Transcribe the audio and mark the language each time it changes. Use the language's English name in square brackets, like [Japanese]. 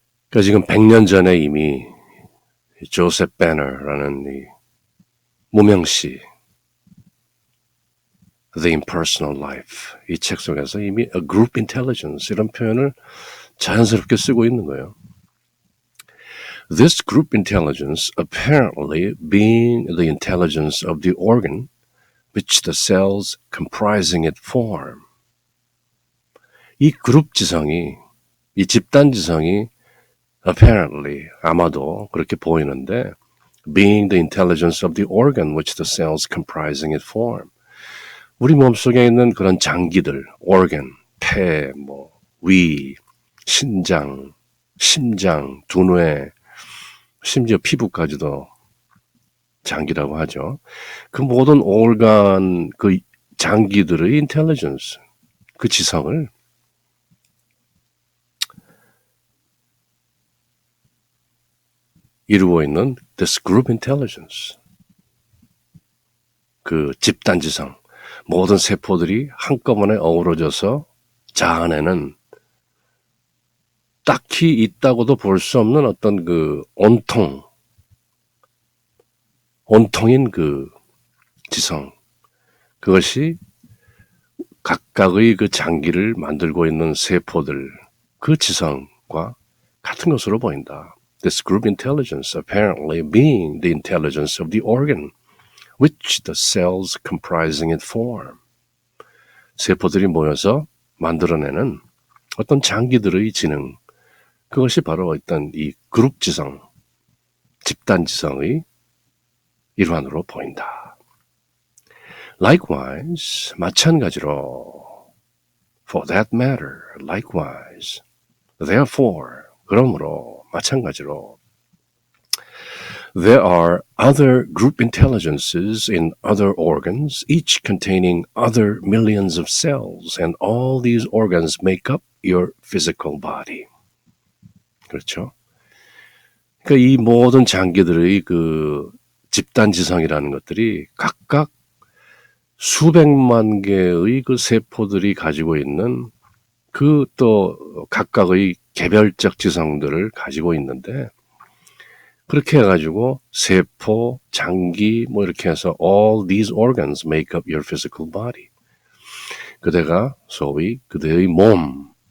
[Korean] 그러니까 지금 100년 전에 이미 조셉 배너라는 이 무명시 The Impersonal Life, 이 책 속에서 이미 [English] a group intelligence [Korean] 이런 표현을 자연스럽게 쓰고 있는 거예요. [English] This group intelligence apparently being the intelligence of the organ which the cells comprising it form. [Korean] 이 그룹 지성이, 이 집단 지성이 [English] apparently, [Korean] 아마도 그렇게 보이는데 [English] being the intelligence of the organ which the cells comprising it form. [Korean] 우리 몸속에 있는 그런 장기들, organ, 폐, 위, 신장, 심장, 두뇌, 심지어 피부까지도 장기라고 하죠. 그 모든 organ, 그 장기들의 intelligence, 그 지성을 이루고 있는 [English] this group intelligence, [Korean] 그 집단 지성, 모든 세포들이 한꺼번에 어우러져서 자아내는 딱히 있다고도 볼 수 없는 어떤 그 온통인 그 지성, 그것이 각각의 그 장기를 만들고 있는 세포들, 그 지성과 같은 것으로 보인다. [English] This group intelligence apparently being the intelligence of the organ which the cells comprising it form. [Korean] 세포들이 모여서 만들어내는 어떤 장기들의 지능, 그것이 바로 어떤 이 그룹 지성, 집단 지성의 일환으로 보인다. [English] Likewise, 마찬가지로, for that matter, likewise, therefore, [Korean] 그러므로, 마찬가지로, [English] there are other group intelligences in other organs, each containing other millions of cells, and all these organs make up your physical body. [Korean] 그렇죠? 그러니까 이 모든 장기들의 그 집단 지성이라는 것들이 각각 수백만 개의 그 세포들이 가지고 있는 그 또 각각의 개별적 지성들을 가지고 있는데, 그렇게 해가지고 세포, 장기 이렇게 해서 [English] all these organs make up your physical body. [Korean] 그대가 소위 그대의 몸,